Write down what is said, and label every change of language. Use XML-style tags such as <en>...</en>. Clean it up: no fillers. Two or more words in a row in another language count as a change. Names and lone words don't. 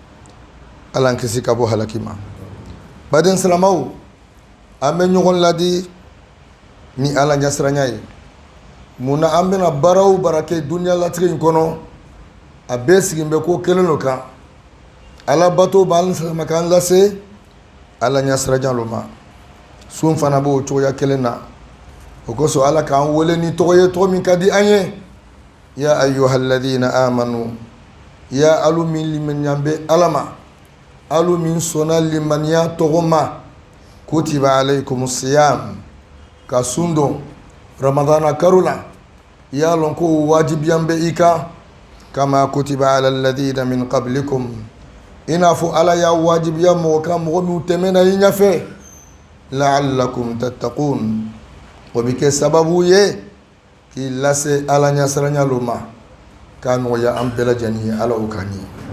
<bm>ala an kisi ka bɔ halaki ma baden silamaw an bɛ ɲɔgɔn ladi ni ala ɲasiranya ye munna an bɛna baara o baara kɛ duniya latigɛ in kɔnɔ a bɛɛ sigin bɛ ko kelen lo kan ala bato b'an silama k'an lase ala ɲasiranya lo ma sun fana b'o cogoya kelen na o kosɔn ala k'an wele ni tɔgɔ ye tɔgɔ min ka di an ye ya</bm> <ar>أيها الذين آمنوا</ar> <bm>ya alu min limaniya bɛ ala ma alu min sɔnna limaniya tɔgɔ ma</bm> <ar>كتب عليكم الصيام</ar> <bm>ka sun don ramadana karo la i y'a lɔn ko wajibiyan bɛ i kan kama</bm> <ar>كتب على الذين من قبلكم</ar> <bm>i n'a fɔ ala y'a wajibiya mɔgɔ kan mɔgɔ min tɛmɛna i ɲɛfɛ</bm> <ar>لعلكم تتقون</ar> <bm>o bɛ kɛ sababu ye k'i lase ala ɲasiranya lo ma k'a nɔgɔya an bɛɛ lajɛlen ye ala o kan ye</bm>